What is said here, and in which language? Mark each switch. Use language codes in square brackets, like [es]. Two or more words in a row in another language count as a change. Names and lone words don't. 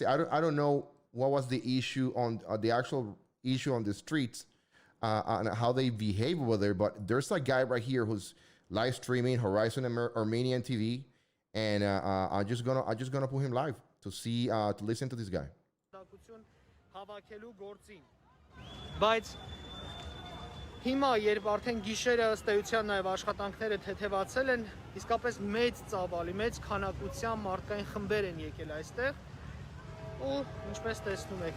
[en] I don't know what was the issue on the actual issue on the streets and how they behave over there, but there's a guy right here who's live streaming Horizon Armenian TV, and I'm just gonna put him live to see to listen to this guy. [hy] Բայց հիմա երբ արդեն գիշերը ըստ էության նաև աշխատանքները թեթևացել են, իսկապես մեծ ծավալի, մեծ քանակության մարդկային խմբեր են եկել այստեղ ու ինչպես տեսնում եք,